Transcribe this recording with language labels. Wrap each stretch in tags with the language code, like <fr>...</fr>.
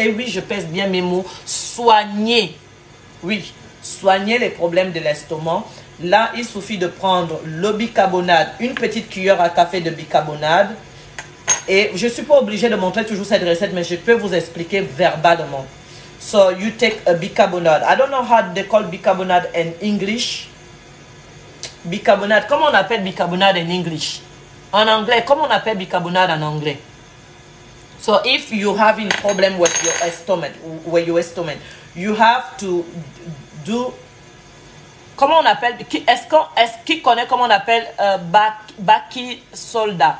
<fr>Et oui, je pèse bien mes mots. Soignez. Oui, soignez les problèmes de l'estomac. Là, il suffit de prendre le bicarbonate, une petite cuillère à café de bicarbonate. Et je ne suis pas obligé de montrer toujours cette recette, mais je peux vous expliquer verbalement.</fr> <en>So, you take a bicarbonate. I don't know how they call bicarbonate in English.</en> <fr>Bicarbonate, comment on appelle bicarbonate en English? En anglais, comment on appelle bicarbonate en anglais?</fr> <en>So if you having problem with your stomach, you have to do.</en> <fr>Comment on appelle? Est-ce qu'il connaît comment on appelle baking soda?</fr>